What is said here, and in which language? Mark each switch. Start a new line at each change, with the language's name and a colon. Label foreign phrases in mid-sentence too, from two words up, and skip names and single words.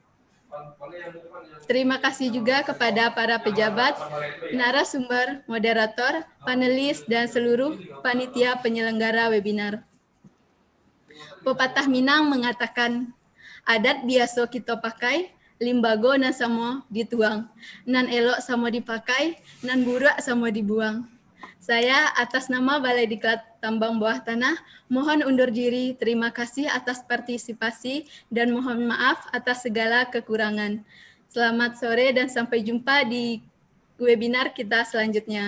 Indonesian: Terima kasih juga kepada para pejabat, narasumber, moderator, panelis, dan seluruh panitia penyelenggara webinar. Pepatah Minang mengatakan, adat biasa kita pakai,
Minangkabau: limbago nan samo dituang, nan elok samo dipakai, nan burak samo dibuang.
Indonesian: Saya atas nama Balai Diklat Tambang Bawah Tanah mohon undur diri. Terima kasih atas partisipasi dan mohon maaf atas segala kekurangan. Selamat sore dan sampai jumpa di webinar kita selanjutnya.